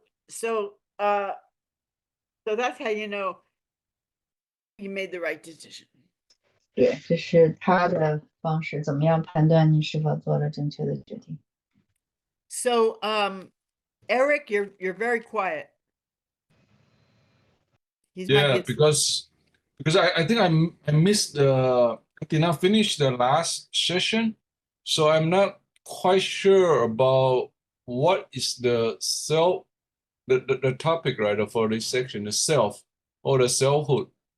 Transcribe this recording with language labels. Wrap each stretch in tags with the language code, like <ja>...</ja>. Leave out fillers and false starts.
<en>So that's how you know you made the right decision.</en> <zh>对，这是他的方式，怎么样判断你是否做了正确的决定？</zh> <en>So Eric, you're very quiet. He's might Yeah, get because I think I missed I did not finish the last session, so I'm not quite sure about what is the self, the topic, right, for this section, the self or the selfhood.</en>